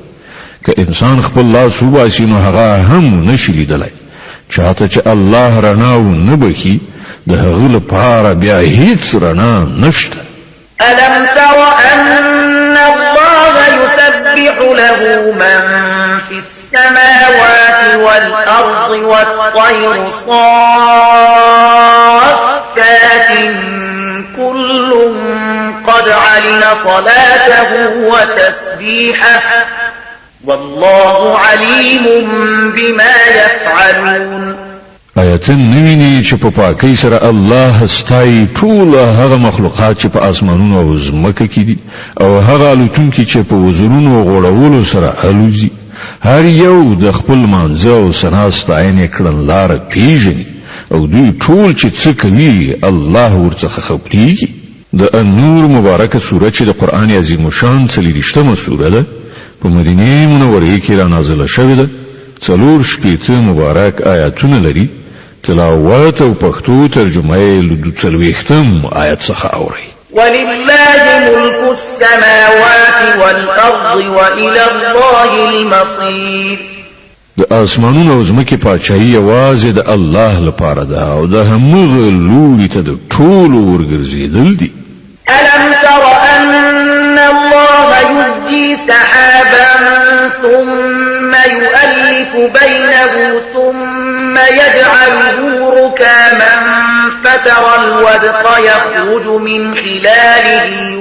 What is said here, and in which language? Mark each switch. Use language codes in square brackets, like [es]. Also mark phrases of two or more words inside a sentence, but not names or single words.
[ps] که انسان خپل لاس وباسي نو هغه هم نشي لیدلی. چاته چې الله رڼا ونه بخي د هغه لپاره بیا هیڅ رڼا نشته. [ar] ألم تر أن الله يسبح له من في السماوات والأرض والطير صافات كل قد علم صلاته وتسبيحه والله عليم بما يفعلون. [ps] آیتن نویني چې په پاکۍ سره الله ستایي ټول هغه مخلوقات چې په اسمانونو او ځمکه کې دي او هغه الوتونکي چې په وزرونو غوړولو سره الوزي. هر یو د خپل منځ او ثنا ستاینې کړنلاره پیژني او دوی ټول چې څه کوي الله ورڅخه خبرېږي. د النور مبارکه سوره چې د قرآن عظیم شان 40مه سوره ده په مدینه منوره کې را نازله شوې ده. 4 مبارک آیاتونه لري. تلاوت او پښتو ترجمه یې له 40 آیت څخه اوري. [ar] ولله ملك السماوات والأرض وإلى الله المصير. [ps] د اسمانونو او ځمکې پاچاهي یوازې د الله لپاره ده او د همغه لوري ته د ټولو ورګرځېدل دي. [ar] ألم تر أن الله يزجي سحابا ثم يؤلف بينه ثم يجعله ركاما فترى الودق يخرج من خلاله